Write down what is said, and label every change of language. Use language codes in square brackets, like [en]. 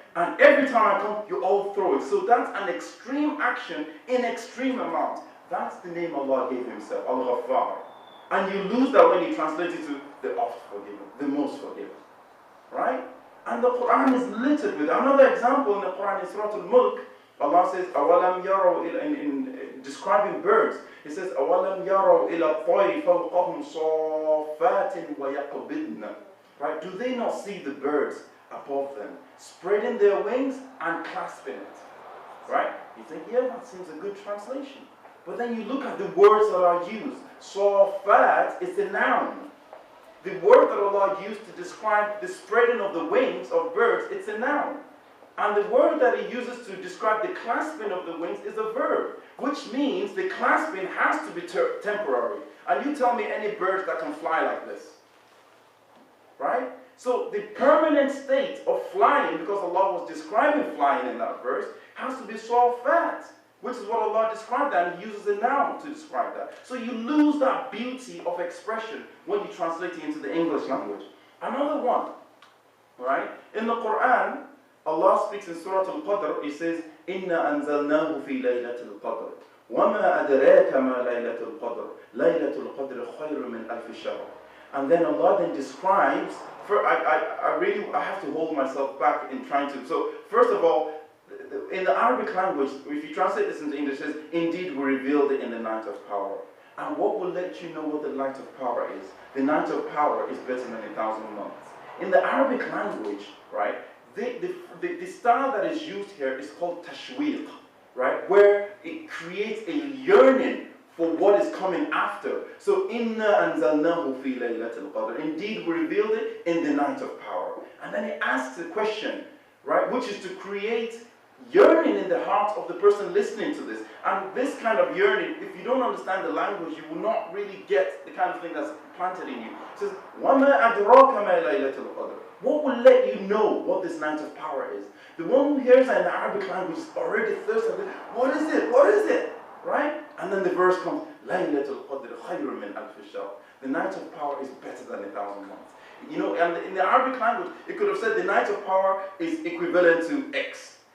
[en] And every time I come, you all throw it. So that's an extreme action in extreme amounts. That's the name Allah gave Himself, Al-Ghaffar. And you lose that when you translate it to the oft forgiven, the most forgiven. Right? And the Qur'an is littered with another example in the Qur'an, in Surah Al-Mulk. Allah says, [ar] أَوَلَمْ يَرَوْا [en] in describing birds, He says, [ar] أَوَلَمْ يَرَوْا إِلَى الطَّيْرِ فَوْقَهُمْ صَافَّاتٍ وَيَقْبِضْنَ. [en] Right? Do they not see the birds above them, spreading their wings and clasping it? Right? You think, yeah, that seems a good translation. But then you look at the words that are used. Safat is a noun. The word that Allah used to describe the spreading of the wings of birds, it's a noun. And the word that He uses to describe the clasping of the wings is a verb, which means the clasping has to be temporary. And you tell me any birds that can fly like this. Right? So the permanent state of flying, because Allah was describing flying in that verse, has to be safat. Which is what Allah described that, and He uses a noun to describe that. So you lose that beauty of expression when you translate it into the English language. Another one, right? In the Qur'an, Allah speaks in Surah Al-Qadr, He says, [ar] إِنَّا أَنزَلْنَاهُ فِي لَيْلَةِ الْقَدْرِ وَمَا أَدْرَاكَ مَا لَيْلَةُ الْقَدْرِ لَيْلَةُ الْقَدْرِ خَيْرٌ مِنْ أَلْفِ شَهْرٍ. [en] And then Allah then describes, I have to hold myself back in trying to, so first of all, in the Arabic language, if you translate this into English, it says, indeed we revealed it in the night of power. And what will let you know what the night of power is? The night of power is better than 1,000 months. In the Arabic language, right, the style that is used here is called tashwiq, right, where it creates a yearning for what is coming after. So, [ar] inna anzalnahu fi laylatil qadr. [en] Indeed we revealed it in the night of power. And then it asks a question, right, which is to create yearning in the heart of the person listening to this. And this kind of yearning, if you don't understand the language, you will not really get the kind of thing that's planted in you. [ar] It says, وَمَا أَدْرَاكَ مَا لَيْلَةُ الْقَدْرِ. [en] What will let you know what this night of power is? The one who hears that in the Arabic language is already thirsty. What is it? What is it? right? And then the verse comes, [ar] Laylatul Qadr khayrun min alf shahr. [en] The night of power is better than 1,000 months. You know, and in the Arabic language, it could have said the night of power is equivalent to X.